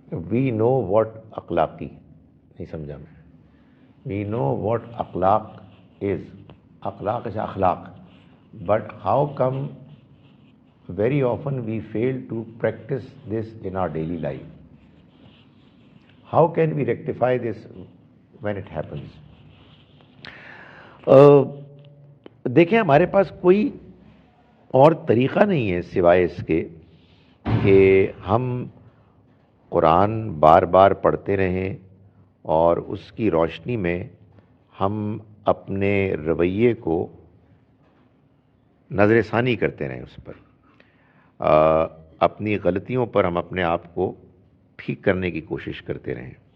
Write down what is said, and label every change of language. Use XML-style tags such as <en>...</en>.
<en>we know what اخلاقی،</en> <ur>نہیں سمجھا میں،</ur> <en>We know what اخلاق is, اخلاق is اخلاق، but how come very often we fail to practice this in our daily life? How can we rectify this when it happens?</en> <ur>دیکھیں، ہمارے پاس کوئی اور طریقہ نہیں ہے سوائے اس کے کہ ہم قرآن بار بار پڑھتے رہیں اور اس کی روشنی میں ہم اپنے رویے کو نظر ثانی کرتے رہیں، اس پر اپنی غلطیوں پر ہم اپنے آپ کو ٹھیک کرنے کی کوشش کرتے رہیں۔</ur>